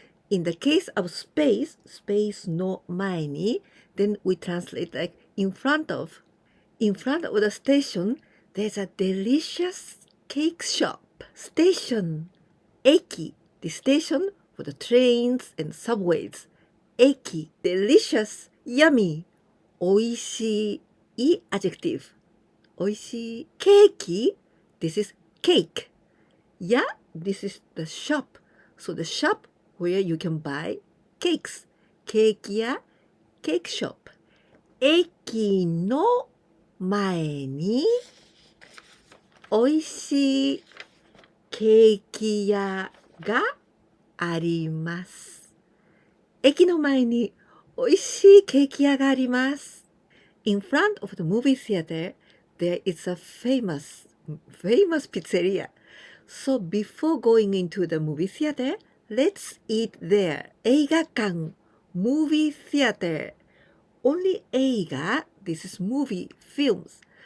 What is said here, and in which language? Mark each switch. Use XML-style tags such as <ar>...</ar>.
<en>In the case of space no 前に then we translate like in front of the station, there's a delicious cake shop. Station, 駅 the station for the trains and subways. 駅 delicious, yummy, おいしい adjective. おいしいケーキ this is cake. Yeah, this is the shop. So the shop where you can buy cakes. ケーキ屋 cake shop.</en> <ja>駅の前においしいケーキ屋があります。駅の前においしいケーキ屋があります。</ja> <en>In front of the movie theater, there is a famous pizzeria. So before going into the movie theater, let's eat there. 映画館 movie theater. Only 映画 this is movie, films.</en>